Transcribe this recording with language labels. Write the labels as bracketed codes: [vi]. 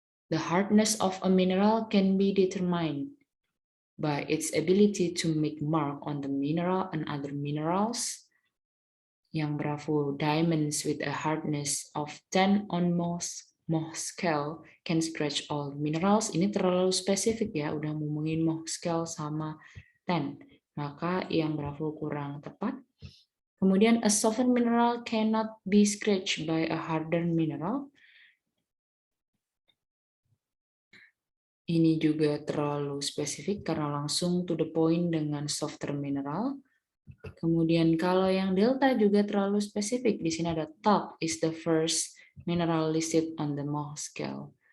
[en] The hardness of a mineral can be determined by its ability to make mark on the mineral and other minerals. [id] Yang Bravo, [en] diamonds with a hardness of 10 on Mohs scale can scratch all minerals. [id] Ini terlalu spesifik ya, udah ngomongin Mohs scale sama 10. Maka yang Bravo kurang tepat. Kemudian, [en] a softened mineral cannot be scratched by a hardened mineral. [id] Ini juga terlalu spesifik karena langsung [en] to the point [id] dengan [en] softer mineral. [id] Kemudian kalau yang delta juga terlalu spesifik. Di sini ada [en] talc is the first mineral listed on the Mohs scale.